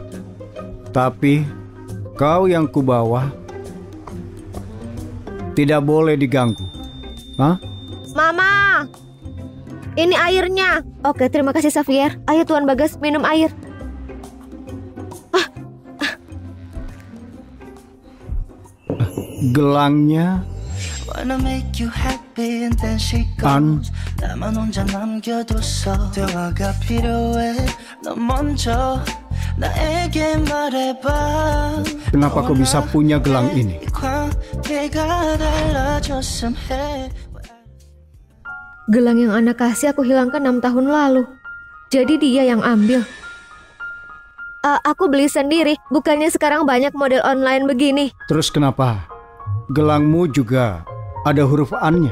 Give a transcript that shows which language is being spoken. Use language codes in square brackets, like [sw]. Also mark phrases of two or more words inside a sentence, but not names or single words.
[id] Tapi kau yang kubawa tidak boleh diganggu. Mama, ini airnya. Oke, terima kasih Xavier. Ayo Tuan Bagas, minum air. Gelangnya [en] Wanna make you happy and then she goes [ko] 나만 혼자 남겨뒀어 대화가 필요해 너 먼저 나에게 말해봐 [id] kenapa kau bisa punya gelang ini? [ko] 관계가 달라졌음 해 [id] Gelang yang Ana kasih aku hilangkan 6 tahun lalu. Jadi dia yang ambil. Aku beli sendiri, bukannya sekarang banyak model online begini. Terus kenapa gelangmu juga ada huruf An-nya?